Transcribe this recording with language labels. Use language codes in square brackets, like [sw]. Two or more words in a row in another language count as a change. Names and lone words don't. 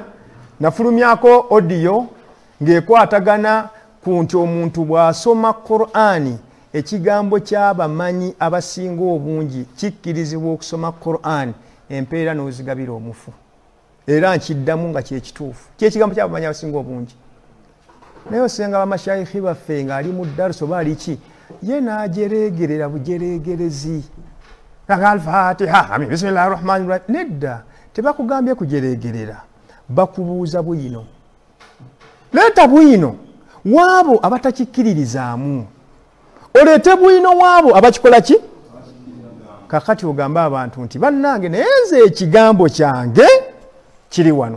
[lg] Nafulumyako odiyo ng'ekwatagana ku nti omuntu bw'asoma Qur'ani, ekigambo ky'abamanyi abasinga obungi kikkirizibwa okusoma Qur'ani, empeera n'ozigabira omufu. Era nkiddamu nga kyekituufu. Kyekigambo ky'abamanyi abasinga obungi. Naye osenga bamashayikhi baffe ng'ali mu daruso oba ali ki, ye n'ajeregerera bujeregerezi nga [ar] الفاتحة آمين بسم الله الرحمن الرحيم. [lg] Nedda, tebakugambye kujeregerera, bakubuuza bwino. Leeta bwino waabo abatakikiririzaamu, oleete bwino waabo abakikola ki. Kakati ogamba abantu nti bannange naye nze ekigambo kyange kiri wano.